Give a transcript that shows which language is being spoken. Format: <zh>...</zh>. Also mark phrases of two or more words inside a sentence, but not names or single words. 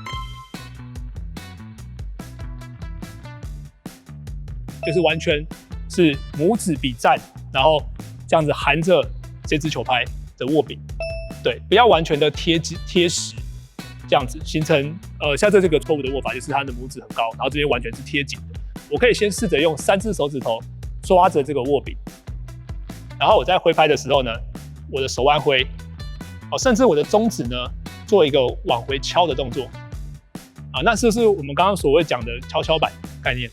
<zh>就是完全是拇指比讚，然後這樣子含着這支球拍的握柄，對，不要完全的貼實，這樣子形成像這個錯誤的握法，就是它的拇指很高，然後這邊完全是貼緊的。我可以先試着用3隻手指頭抓着這個握柄，然後我在揮拍的時候呢，我的手腕揮，甚至我的中指呢做一個往回敲的動作，那是不是我們剛剛所謂講的蹺蹺板概念？</zh>